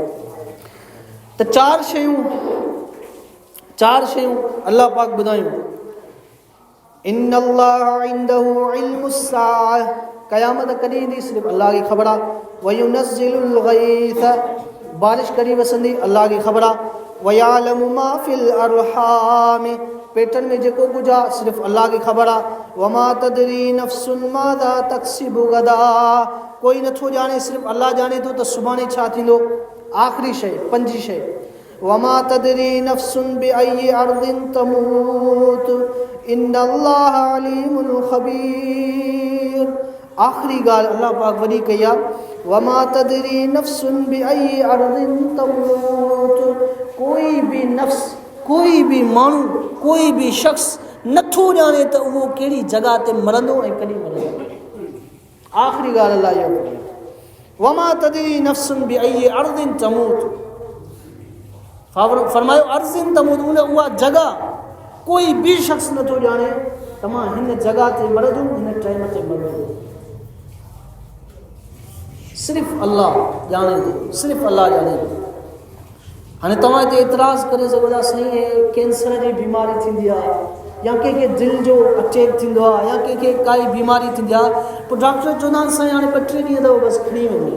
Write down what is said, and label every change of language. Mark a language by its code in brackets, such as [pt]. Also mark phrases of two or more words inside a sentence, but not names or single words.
[sd] त चार शयूं अल्लाह पाक ॿुधायूं। [ar] إن الله عنده علم الساعة, [sd] क़यामत कॾहिं ईंदी सिर्फ़ु अल्लाह खे ख़बर आहे। [ar] وينزل الغيث, [sd] बारिश कॾहिं वसंदी अल्लाह खे ख़बर आहे। [ar] ويعلم ما في الأرحام, [sd] पेटनि में जेको कुझु आहे सिर्फ़ु अल्लाह खे ख़बर आहे। [ar] وما تدري نفس ماذا تكسب غدا, [sd] कोई नथो ॼाणे, सिर्फ़ु अल्लाह ॼाणे थो त सुभाणे छा थींदो। आख़िरी शइ, पंजी शइ, [ar] وما تدري نفس بأي أرض تموت إن الله عليم خبير. [sd] आख़िरी ॻाल्हि अल्लाह पाक वॾी कई आहे, [ar] وما تدري نفس بأي أرض تموت, [sd] कोई बि नफ़्स, कोई बि माण्हू, कोई बि शख़्स नथो ॼाणे त उहो कहिड़ी जॻह ते मरंदो ऐं कॾहिं मरंदो। आख़िरी ॻाल्हि अल्लाह इहो, [ar] وما تدري نفس بأي أرض تموت, [sd] फरमायो [ar] أرض تموت, [sd] उहा जॻह कोई बि शख़्स नथो ॼाणे त मां हिन जॻह ते मरंदुमि, हिन टाइम ते मरंदुमि। सिर्फ़ु अल्लाह ॼाणे थो, सिर्फ़ु अल्लाह ॼाणे थो। हाणे तव्हां हिते एतिराज़ करे सघो था, साईं कैंसर जी बीमारी थींदी आहे, या कंहिंखे दिलि जो अटैक थींदो आहे, या कंहिंखे काई बीमारी थींदी आहे, पोइ डॉक्टर चवंदा आहिनि साईं हाणे 2-3 ॾींहं अथव बसि खणी वञो।